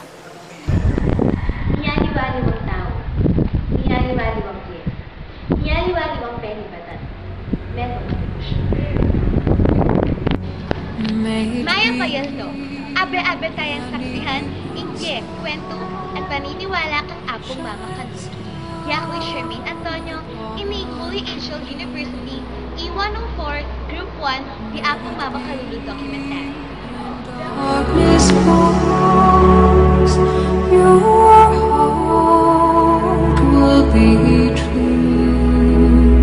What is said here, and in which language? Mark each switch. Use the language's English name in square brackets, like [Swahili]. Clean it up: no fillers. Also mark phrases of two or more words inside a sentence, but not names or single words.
[Pampanga] Niyaliwaliwang tao, niyaliwaliwang tiyan, niyaliwaliwang penibatan, metong katibusyon. Maya Payaldo, abe-abe tayong saksihan, ingge, kwento, at paniniwala kang Apong Mamakalulu. Yakoy Shermaine Antonio, Imig Holy Angel University, E104, Group 1, The Apong Mamakalulu Documentary. [English] Darkness falls, your heart will be true.